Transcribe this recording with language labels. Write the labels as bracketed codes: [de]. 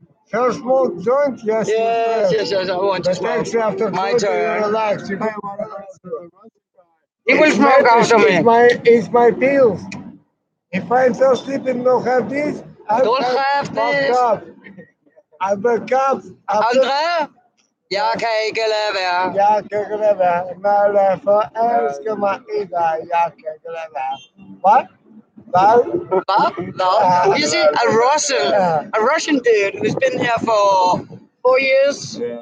[en] First smoke joint, yes. Yes, I want to But smoke. actually after My joint, you turn. relax. You go. He will smoke after me. It's my pills. If I fell asleep and don't have this, Don't have this. up. I wake up. [da] Andre, jeg kan ikke lade være. Jeg kan ikke lade være. Når jeg forelsker mig i dig, jeg kan ikke lade være. Hvad? [en] You see, a Russian dude who's been here for 4 years.